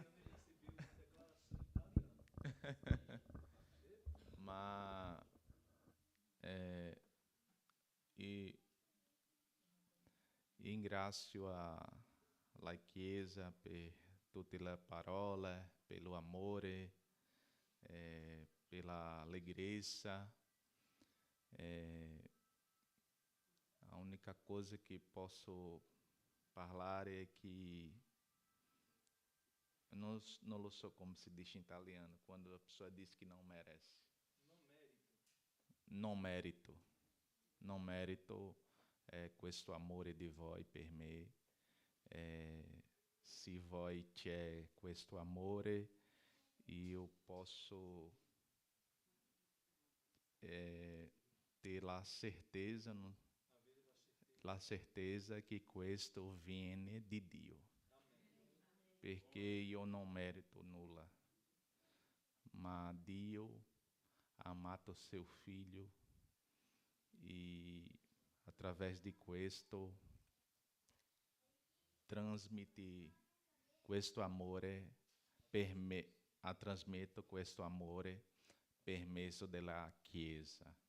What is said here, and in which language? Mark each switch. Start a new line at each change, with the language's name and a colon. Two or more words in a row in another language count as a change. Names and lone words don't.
Italian: Ma ringrazio la Chiesa per tutte le parole, per l'amore, per l'allegrezza.
Portuguese: A única coisa que posso parlare é que eu não so como se diz em italiano, quando a pessoa diz que não merece.
Italian: Non merito. Non merito questo amore di voi per me. Se voi c'è questo amore, io posso ter la certeza che questo viene di Dio. Perché io non merito nulla, ma Dio ha amato
Portuguese: seu filho e através de
Italian: questo trasmite questo amore per me, trasmetto questo amore per mezzo della Chiesa.